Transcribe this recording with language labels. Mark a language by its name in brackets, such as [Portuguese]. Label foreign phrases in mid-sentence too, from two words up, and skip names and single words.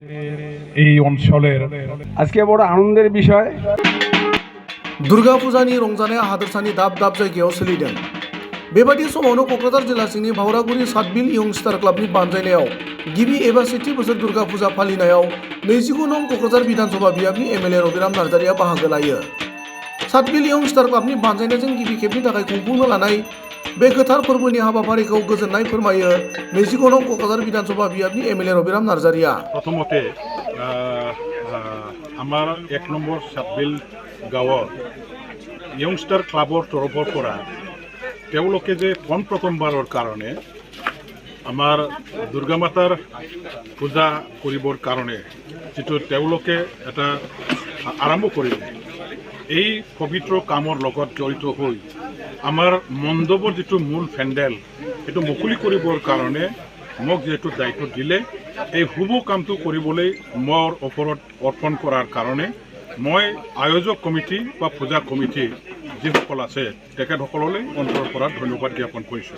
[Bangla] এই অঞ্চলের আজকে বড় আনন্দের বিষয় [Bodo] दुर्गा फुजानि रंजानाया हादोरसानि दाब दाब जायगायाव सोलिदों। बेबादि समावनो क'क्राझार जिल्ला सिंनि भावरागुरि सातबिल यंगस्टार क्लाबनि बानजायनायाव गिबि एबा सेथि बोसोर दुर्गा फुजा फालिनायाव 29 नं क'क्राझार बिधानसभा बियाबनि एमएलए रबिराम नार्जारिया बाहागो लायो। सातबिल यंगस्टार क्लाबनि बानजायनायजों गिबि खेबनि थाखाय खुंफुंनो लानाय बे गोथार फोरबोनि हाबाफारिखौ गोजोननाय फोरमायो 29 नं क'क्राझार बिधानसभा बियाबनि एमएलए रबिराम नार्जारिया। [Assamese] প্ৰথমতে আমাৰ 1 নম্বৰ সাতবিল গাঁৱৰ ইয়ংষ্টাৰ ক্লাবৰ তৰফৰ পৰা তেওঁলোকে যে প্ৰথমবাৰৰ কাৰণে আমাৰ দুৰ্গা মাতাৰ পূজা কৰিবৰ কাৰণে যিটো তেওঁলোকে এটা আৰম্ভ কৰিলে এই পবিত্ৰ কামৰ লগত জড়িত হৈ আমাৰ মণ্ডপৰ যিটো মূল পেণ্ডেল সেইটো মুকলি কৰিবৰ কাৰণে মোক যেহেতু দায়িত্ব দিলে এই শুভ কামটো কৰিবলৈ মোৰ ওপৰত অৰ্পণ কৰাৰ কাৰণে মই আয়োজক কমিটি বা পূজা কমিটি যিসকল আছে তেখেতসকললৈ অন্তৰৰ পৰা ধন্যবাদ জ্ঞাপন কৰিছোঁ।